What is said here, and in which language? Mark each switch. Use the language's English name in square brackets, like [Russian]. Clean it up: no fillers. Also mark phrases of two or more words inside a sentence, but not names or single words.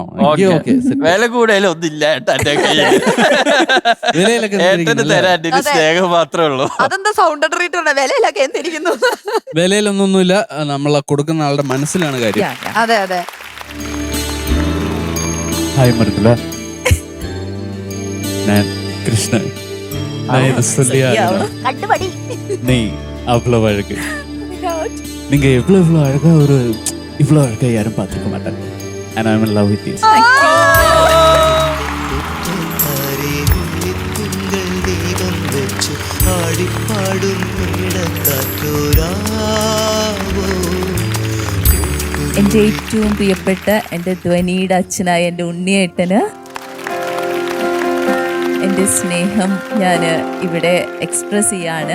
[Malayalam] വില കൂടുതലും ഒന്നില്ല ഏട്ടന് തരാൻ സ്നേഹം മാത്രമേ ഉള്ളൂ. അതെന്താ [English] sound treat [Malayalam] വിലയിലൊക്കെ എന്തിരിക്കുന്നു? വിലയിലൊന്നൊന്നുമില്ല, നമ്മളെ കൊടുക്കുന്ന ആളുടെ മനസ്സിലാണ് കാര്യം. അതെ അതെ. ഹായ് മൃദുല, ഞാൻ கிருஷ்ணன். [Tamil] நான் என்ன சொல்லி நீ அவ்வளவு அழகு. நீங்க எவ்வளவு அழகா இவ்வளவு அழகா யாரும் பார்த்துக்க மாட்டாங்க. [English] And I'm in love with you. [Malayalam] എൻ്റെ ഏറ്റവും പ്രിയപ്പെട്ട എൻ്റെ ധ്വനിയുടെ അച്ഛനായ എൻ്റെ ഉണ്ണിയേട്ടന് എൻ്റെ സ്നേഹം ഞാൻ ഇവിടെ എക്സ്പ്രസ് ചെയ്യാണ്.